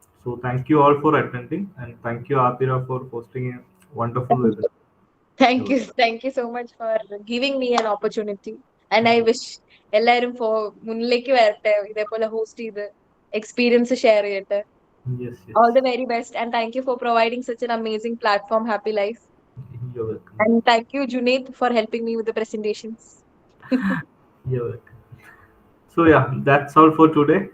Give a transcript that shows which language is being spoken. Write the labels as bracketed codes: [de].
[en] So thank you all for attending and thank you Athira for hosting a wonderful webinar. Thank you so much for giving me an opportunity. And I wish [ml] എല്ലാവരും മുന്നിലേക്ക് വരട്ടെ, ഇതേപോലെ host ചെയ്ത് experience share ചെയ്യട്ടെ. [en] All the very best and thank you for providing such an amazing platform, Happlyf. You're welcome. And thank you Junaid for helping me with the presentations. You're welcome. So yeah, that's all for today.